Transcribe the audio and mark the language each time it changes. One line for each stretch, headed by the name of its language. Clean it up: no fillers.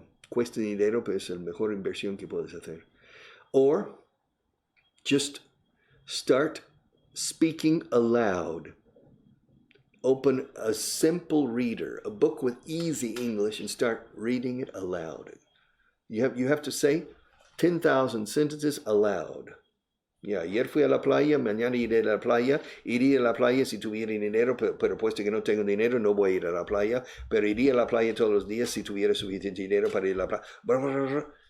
Spanish: Cuesta dinero, pero es la mejor inversión que puedes hacer.
English: Or just start speaking aloud. Open a simple reader, a book with easy English, and start reading it aloud. You have to say 10,000 sentences aloud.
Spanish: Yeah, ayer fui a la playa, mañana iré a la playa. Iría a la playa si tuviera dinero, pero puesto que no tengo dinero, no voy a ir a la playa. Pero iría a la playa todos los días si tuviera suficiente dinero para ir a la playa.